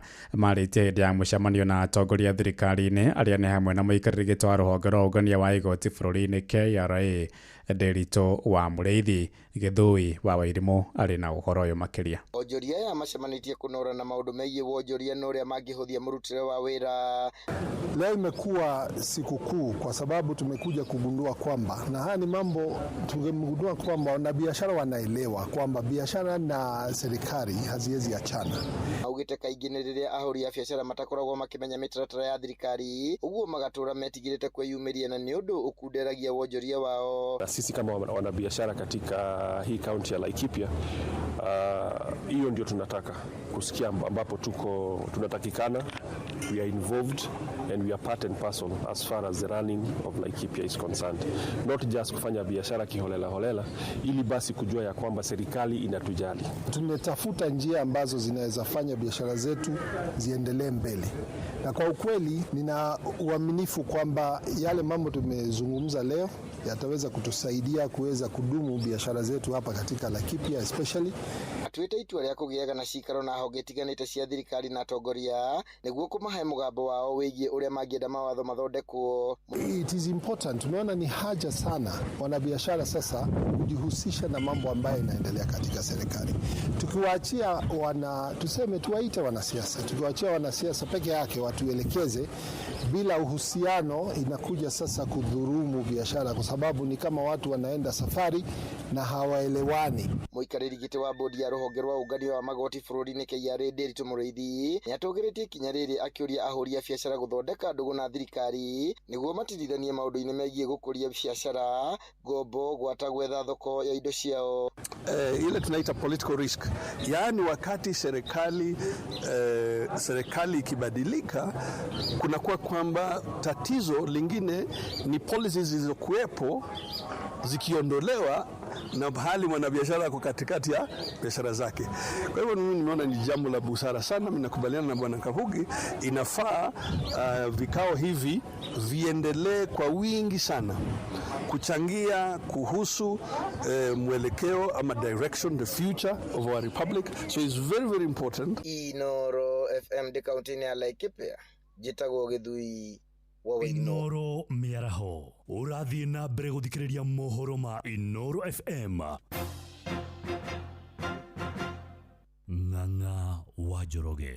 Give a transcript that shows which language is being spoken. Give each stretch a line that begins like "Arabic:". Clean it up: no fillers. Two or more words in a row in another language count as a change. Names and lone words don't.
Kikuyu: Marĩtie hĩndĩ ya mũcemanio na atongoria thirikari-inĩ arĩa nĩ hamwe na mũikarĩri gĩtĩ wa rũhonge rwa ũngania wa igoti bũrũri-inĩ KRA Nderitu wa Mũrĩithi. Gĩthũi wa Wairimũ arĩ na ũhoro ũyũ makĩria. Onjoria aya macemanitie kunora na maundu megiĩ wonjoria na ũrĩa mangĩhũthia mũrutĩre wa wĩra.
Swahili: Leo imekuwa sikukuu kwa sababu tumekuja kugundua kwamba, na haya ni mambo tumegundua kwamba wanabiashara wanaelewa kwamba biashara na serikali haziwezi achana.
Kikuyu: Augĩte kaingĩ nĩ rĩrĩa ahũri a biashara matakoragwo makĩmenya mĩtaratara ya thirikari, ũguo magatũra metigĩrĩte kwĩyumĩria na nĩ ũndũ ũkunderagia wonjoria wao.
Swahili: Sisi kama wanabiashara katika hii kaunti ya Laikipia, hiyo ndio tunataka kusikia ambapo tunatakikana.
English: We are involved and we are part and parcel as far as the running of Laikipia is concerned. Not just
Swahili: kufanya biashara kiholela ili basi kujua ya kwamba serikali inatujali. Tumetafuta njia ambazo zinaweza fanya biashara zetu ziendelee mbele. Na kwa ukweli nina uaminifu kwamba yale mambo tumezungumza leo yataweza kutusaidia kuweza kudumu biashara zetu hapa katika Laikipia especially.
Kikuyu: atuite itua rĩa kũgĩaga na cikaro na honge itiganĩte cia thirikari na atongoria nĩguo kũmahe mũgambo wao wĩgiĩ ũrĩa mangĩenda mawatho mathondekwo.
English: It is important.
Swahili: Tumeona ni haja sana wanabiashara sasa kujihusisha na mambo ambayo inaendelea katika serikali. Tukiwaachia tuwaite wanasiasa. Tukiwaachia wanasiasa peke yake watuelekeze bila uhusiano, inakuja sasa kudhurumu biashara kwa sababu ni kama watu wanaenda safari na hawaelewani.
Kikuyu: Mũikarĩri gĩtĩ wa bodi ya rũhonge rwa ũngania wa magoti bũrũri-inĩ KRA Nderitu Mũrĩithi nĩatũgĩrĩtie ikinya rĩrĩ akĩũria ahũri a biashara gũthondeka ndũgũ na thirikari nĩguo matithithanie maũndũ-inĩ megiĩ gũkũria biashara, ngombo, gwata gwetha thoko ya indo ciao.
Swahili: Ile tunaita
English: political risk,
Swahili: yaani wakati serikali ikibadilika, kunakuwa kwamba tatizo lingine ni policies zilizokuwepo zikiondolewa na hali mwanabiashara ako katikati ya biashara zake. Kwa hivyo mimi nimeona ni jambo la busara sana. Mimi nakubaliana na Bwana Kabugi, inafaa vikao hivi viendelee kwa wingi sana kuchangia kuhusu mwelekeo ama
English: direction, the future of our republic. So it's very very important.
Kikuyu: Inoro FM de kaunti ya Laikipia jitagwo Githui. Inoro miaraho urathie na mbere guthikiriria mohoro ma Inoro FM. Ng'ang'a wa Njoroge.